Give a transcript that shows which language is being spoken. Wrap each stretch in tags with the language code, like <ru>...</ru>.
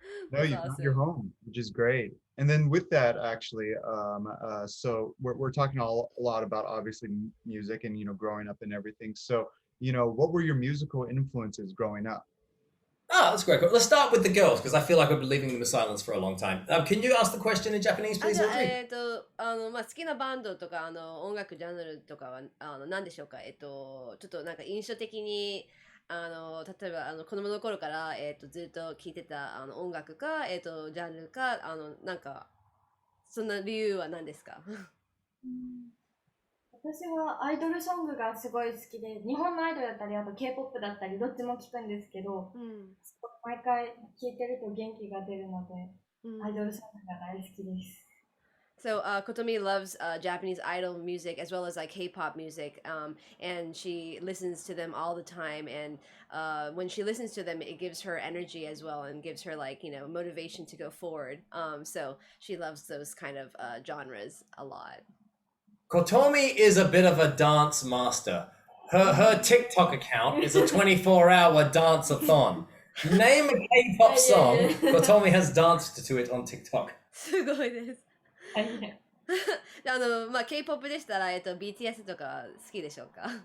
<en>No, you're home, which is great. And then with that, actually, so we're talking a lot about obviously music and growing up and everything. So what were your musical influences growing up? Ah, that's great. Let's start with the girls because I feel like we've been leaving them in silence for a long time. Can you ask the question in Japanese, please, Audrey?</en> <ja>好きなバンドとか音楽ジャンルとかは何でしょうか？ちょっとなんか印象的に例えば子供の頃からずっと聴いてた音楽かジャンルかなんかそんな理由は何ですか？私はアイドルソングがすごい好きで、日本のアイドルだったりあと K-POP だったりどっちも聴くんですけど、毎回聴いてると元気が出るので、アイドルソングが大好きです。</ja> <en>So Kotomi loves Japanese idol music as well as like K-pop music, and she listens to them all the time. And when she listens to them, it gives her energy as well and gives her like motivation to go forward. So she loves those kind of genres a lot. Kotomi is a bit of a dance master. Her TikTok account is a 24-hour dance-a-thon. Name a K-pop song, Kotomi has danced to it on TikTok.</en> <ja>すごいです。 K-POP でしたらBTS とか好きでしょうか？</ja>